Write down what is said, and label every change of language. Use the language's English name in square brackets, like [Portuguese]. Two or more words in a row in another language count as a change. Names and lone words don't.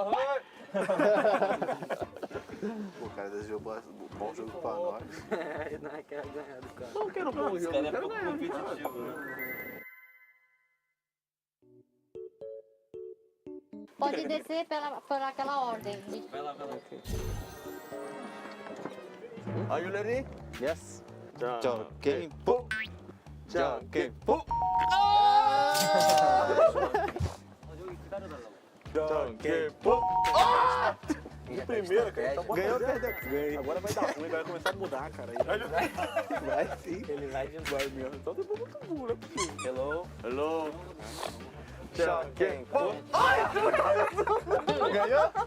[Portuguese] Pô, cara, desejou bom jogo pra nós. Não é que é ganhar do cara. Não quero bom jogo, eu quero ganhar. Competitivo, né? Pode descer por aquela ordem. Vai lá. [English] Are you ready? Yes. [Portuguese] Jockey-po. Jockey-po. Jockey-po. De primeira, cara. Tá Ganhou ou perdeu? Ganhei. Agora vai dar ruim, vai começar a mudar, cara. Vai sim. Ele vai de Vai mesmo. Então depois muito burro, né? Hello. Hello. Joguem. Ganhou?